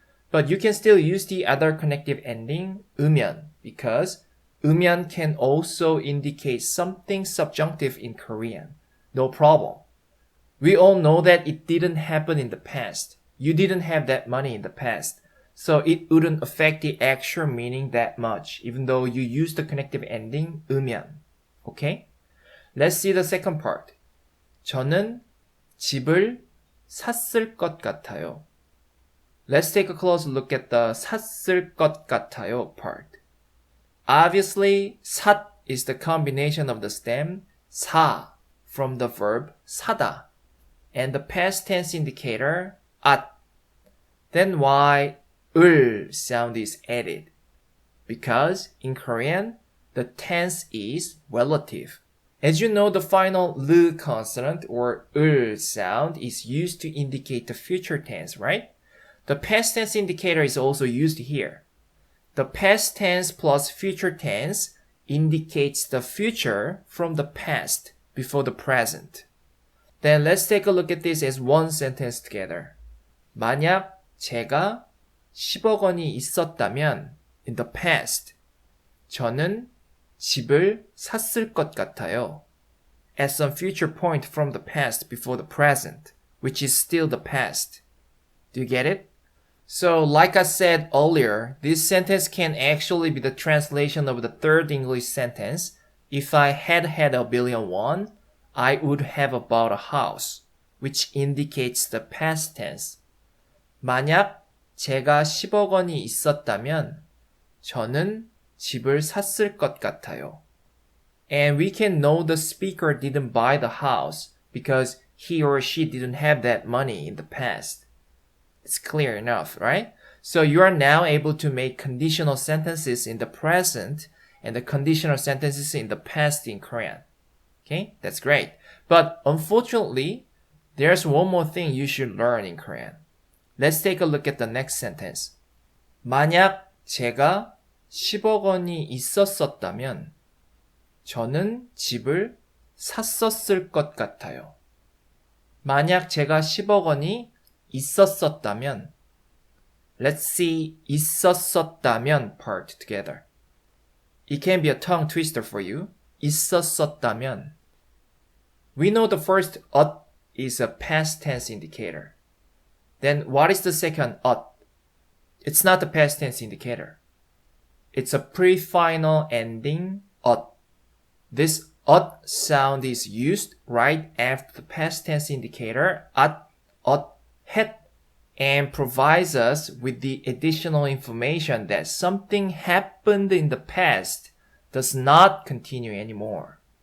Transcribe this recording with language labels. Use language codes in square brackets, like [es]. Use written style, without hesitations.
[en] But you can still use the other connective ending 으면 because 으면 can also indicate something subjunctive in Korean. No problem. We all know that it didn't happen in the past. You didn't have that money in the past. So it wouldn't affect the actual meaning that much, even though you use the connective ending 으면. Okay? Let's see the second part. [ko] 저는 집을 샀을 것 같아요. [en] Let's take a close look at the 샀을 것 같아요 part. Obviously, 샀 is the combination of the stem 사 from the verb 사다 and the past tense indicator 앗. Then why 을 sound is added? Because in Korean, the tense is relative. As you know, the final 르 consonant or 을 sound is used to indicate the future tense, right? The past tense indicator is also used here. The past tense plus future tense indicates the future from the past before the present. Then let's take a look at this as one sentence together. [ko] 만약 제가 10억 원이 있었다면 [en] in the past [ko] 저는 집을 샀을 것 같아요. [en] At some future point from the past before the present, which is still the past. Do you get it? So, like I said earlier, this sentence can actually be the translation of the third English sentence. If I had had a billion won, I would have bought a house, which indicates the past tense. [ko] 만약 제가 10억 원이 있었다면 저는 집을 샀을 것 같아요. [en] And we can know the speaker didn't buy the house because he or she didn't have that money in the past. It's clear enough, right? So you are now able to make conditional sentences in the present and the conditional sentences in the past in Korean. Okay, that's great. But unfortunately, there's one more thing you should learn in Korean. Let's take a look at the next sentence. [ko] 만약 제가 10억 원이 있었었다면 저는 집을 샀었을 것 같아요. 만약 제가 10억 원이 있었었다면 [en] Let's see [ko] 있었었다면 [en] part together. It can be a tongue twister for you. 있었었다면 We know the first 엇 is a past tense indicator. Then what is the second 엇? It's not the past tense indicator. It's a pre-final ending 엇. This 엇 sound is used right after the past tense indicator 앗, 엇, 했, and provides us with the additional information that something happened in the past does not continue anymore.